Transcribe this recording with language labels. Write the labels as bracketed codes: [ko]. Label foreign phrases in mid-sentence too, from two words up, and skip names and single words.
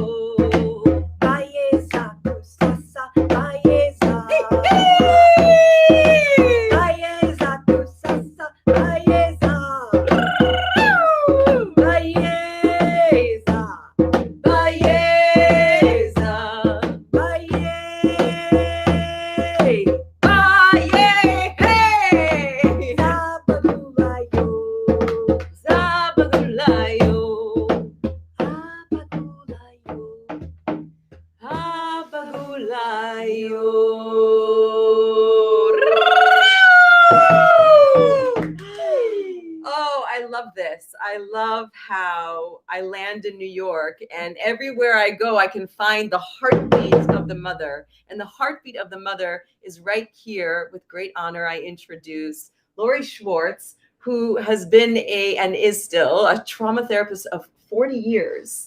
[zu] Baeza, kusasa baeza. Baeza, kusasa baeza. Baeza, Baeza, baeza. hey. Abagulayo, Zabagulayo, abagulayo. Abagulayo. [en] Oh, I love this. I love how I land in New York, and everywhere I go, I can find the heartbeat of the mother. And the heartbeat of the mother is right here. With great honor, I introduce Lori Schwartz, who has been and is still a trauma therapist of 40 years.